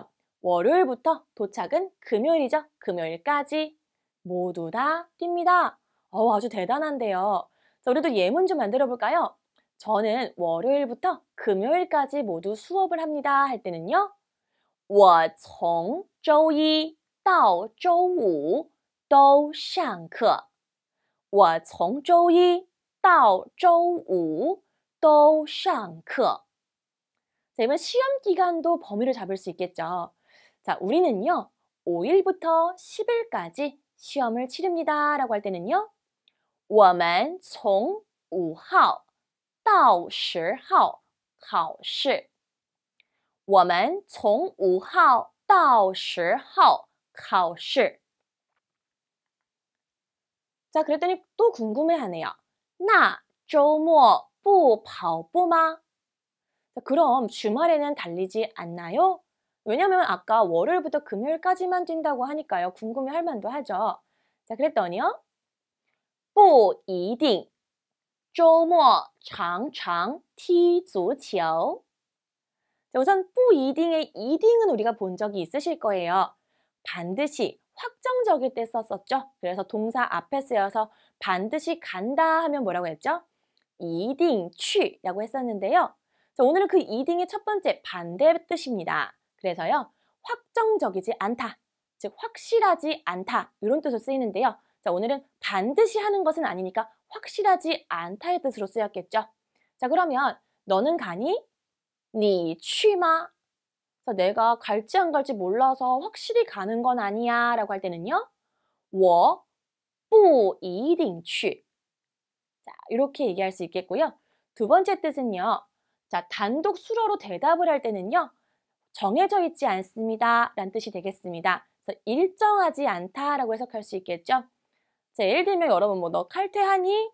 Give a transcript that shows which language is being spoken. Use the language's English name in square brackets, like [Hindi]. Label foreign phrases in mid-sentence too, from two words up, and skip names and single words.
[Korean] 월요일부터 도착은 금요일이죠. 금요일까지 모두 다 뜁니다. 아주 대단한데요. 자, 우리도 예문 좀 만들어 볼까요? 저는 월요일부터 금요일까지 모두 수업을 합니다. 할 때는요. [Chinese] 我从周一到周五都上课。我从周一到周五都上课。 [Korean] 자, 이번 시험 기간도 범위를 잡을 수 있겠죠. 자, 우리는요. 5일부터 10일까지 시험을 치릅니다. 라고 할 때는요. [Chinese] 我们从5号到10号考试。我们从5号到10号考试。 [Korean] 자, 그랬더니 또 궁금해하네요. [Chinese] 那周末不跑步吗? [Korean] 자, 그럼 주말에는 달리지 않나요? 왜냐면 아까 월요일부터 금요일까지만 뛴다고 하니까요. 궁금해할 만도 하죠. 자, 그랬더니요. [Chinese] 不一定周末常常踢足球. [Korean] 자, 우선 不一定 의 이딩은 우리가 본 적이 있으실 거예요. 반드시 확정적일 때 썼었죠. 그래서 동사 앞에 쓰여서 반드시 간다 하면 뭐라고 했죠? [Chinese] 一定去 [Korean] 라고 했었는데요. 자, 오늘은 그 이딩의 첫 번째 반대 뜻입니다. 그래서요. 확정적이지 않다, 즉 확실하지 않다 이런 뜻으로 쓰이는데요. 자, 오늘은 반드시 하는 것은 아니니까 확실하지 않다의 뜻으로 쓰였겠죠. 자, 그러면 너는 가니? [Chinese] 你去吗? [Korean] 내가 갈지 안 갈지 몰라서 확실히 가는 건 아니야 라고 할 때는요. [Chinese] 我不一定去. [Korean] 자, 이렇게 얘기할 수 있겠고요. 두 번째 뜻은요. 자, 단독 수로로 대답을 할 때는요. 정해져 있지 않습니다 라는 뜻이 되겠습니다. 그래서 일정하지 않다라고 해석할 수 있겠죠. 자, 예를 들면 여러분 너 칼퇴하니?